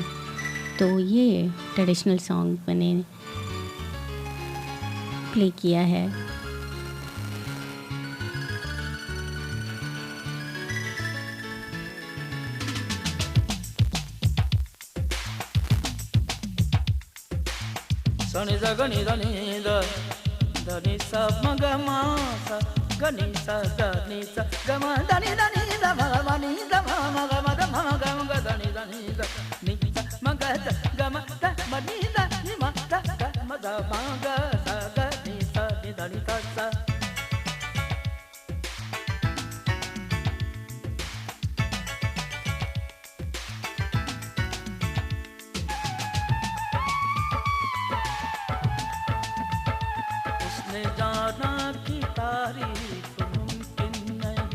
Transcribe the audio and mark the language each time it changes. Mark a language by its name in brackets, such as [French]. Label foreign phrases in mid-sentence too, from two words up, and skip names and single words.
[Hindi] तो ये [English] traditional song [Hindi] मैंने प्ले किया है। सनि सा गनि धनि ध धनि सा म ग म सा गनि सा धनि सा ग म धनि धनि ध म ग म नि ध म म ग म ध म ग म ग धनि धनि ध नि सा म ग ध ग म ध म नि ध नि म ध ग म ध म ग सा ग नि सा नि धनि सा सा। उसने जाना की तारीफ मुमकिन नहीं।